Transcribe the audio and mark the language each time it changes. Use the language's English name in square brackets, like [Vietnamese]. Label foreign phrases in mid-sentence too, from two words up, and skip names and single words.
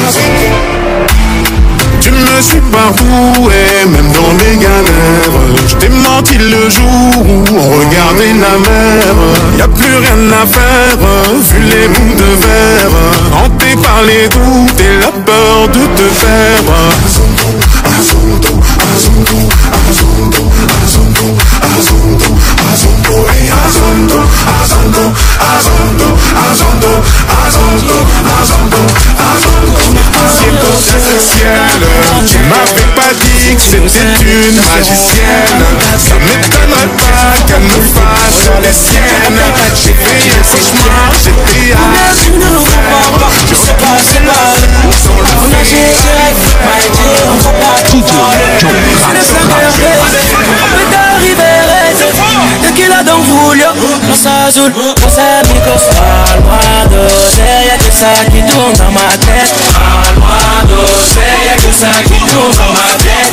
[French] Tu me suis partout et même dans les galères. Je t'ai menti le jour où on regardait la mer. Y'a plus rien à faire, vu les bouts de verre. Hanté par les doutes et la peur de te perdre. Azondo, Azondo, Azondo, Azondo, Azondo, Azondo, et Azondo, Azondo, Azondo, Azondo, Azondo, Azondo, Azondo. Ciel, tu m'avais pas dit que c'était une magicienne. Ça m'étonnerait pas qu'elle me fasse les siennes. J'ai fait un cauchemar, j'étais à découvert. Je sais pas, c'est pas on a géré direct, [English] my dear, [French] on va pas tout parler. On peut arriver, tequila Don Julio, Los Azul, Los Amigos. Almohado, y'a que ça qui tourne dans ma tête. Almohado, y'a que ça qui tourne dans ma tête.